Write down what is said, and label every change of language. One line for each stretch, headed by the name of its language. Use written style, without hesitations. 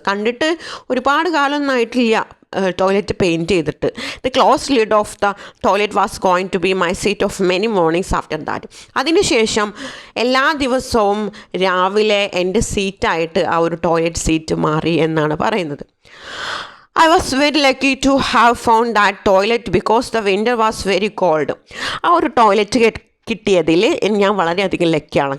Malayalam: കണ്ടിട്ട് ഒരുപാട് കാലമൊന്നും ആയിട്ടില്ല ടോയ്ലറ്റ് പെയിൻറ്റ് ചെയ്തിട്ട്.
English: The close lid of the toilet was going to be my seat of many mornings after that.
Malayalam: അതിനുശേഷം എല്ലാ ദിവസവും രാവിലെ എൻ്റെ സീറ്റായിട്ട് ആ ഒരു ടോയ്ലറ്റ് സീറ്റ് മാറി എന്നാണ് പറയുന്നത്.
English: I was very lucky to have found that toilet because the winter was very cold.
Malayalam: ആ ഒരു ടോയ്ലറ്റ് കിട്ടിയതിൽ ഞാൻ വളരെയധികം ലക്കിയാണ്.